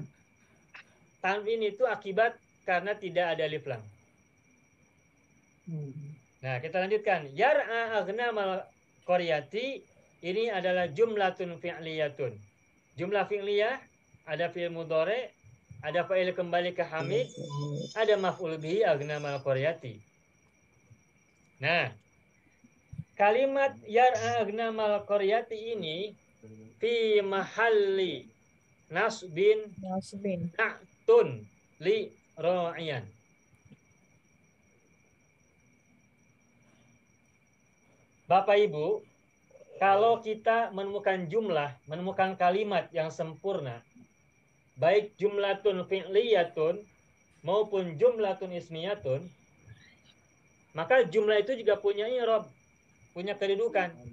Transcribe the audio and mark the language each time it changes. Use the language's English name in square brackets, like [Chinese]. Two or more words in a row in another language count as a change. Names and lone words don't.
[Indonesian] Tanwin itu akibat karena tidak ada [Arabic] ألف لام. [Indonesian] Nah, kita lanjutkan. [Arabic] يرعى أغنام القرية [Indonesian] ini adalah [Arabic] جملة فعلية. جملة فعلية [Indonesian] ada [Arabic] فعل مضارع, [Indonesian] ada fa'il kembali ke hamid, ada [Arabic] مفعول به أغنام القرية. [Indonesian] Nah, kalimat [Arabic] يرعى أغنام القرية [Indonesian] ini [Arabic] في محل نصب نعت لراعيا. [Indonesian] Bapak Ibu, kalau kita menemukan jumlah, menemukan kalimat yang sempurna, baik [Arabic] جملة فعلية [Indonesian] maupun [Arabic] جملة اسمية, [Indonesian] maka jumlah itu juga punya i'rab, punya kedudukan.